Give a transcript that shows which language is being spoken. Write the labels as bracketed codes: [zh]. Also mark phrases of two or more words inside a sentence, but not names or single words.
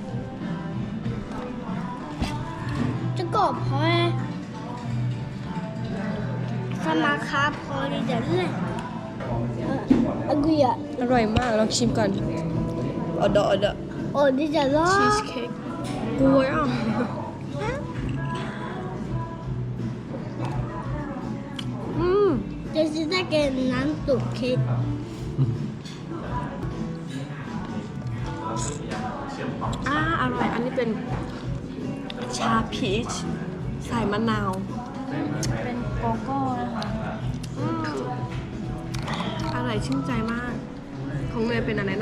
[th] จะกรอบพอสมาคาพอดีเดี๋ยวเลย อร่อยมากลองชิมก่อนอด โอ้ดีจะรอ ชีสเค้กกล้วยอ่ะ [zh] 这是在给男主 cake [th] อร่อยอันนี้เป็นชาพีชใส่มะนาวเป็นโกโก้นะคะอร่อยชื่นใจมากของเนยเป็นอะไรนะ